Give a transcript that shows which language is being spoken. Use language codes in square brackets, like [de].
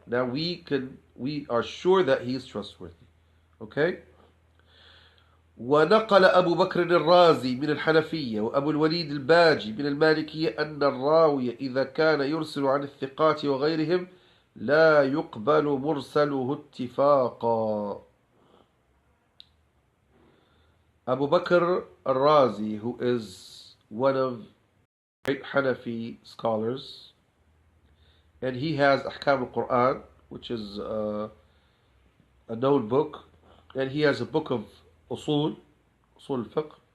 [en] Now we are sure that he is trustworthy. Okay. [ar] ونقل أبو بكر الرازي من الحنفية وأبو الوليد الباجي من المالكية أن الراوي إذا كان يرسل عن الثقات وغيرهم لا يقبل مرسله اتفاقا. [en] Abu Bakr al-Razi, who is one of great Hanafi scholars, and he has Ahkam al-Quran, which is a known book, and he has a book of Usul al-Fiqh.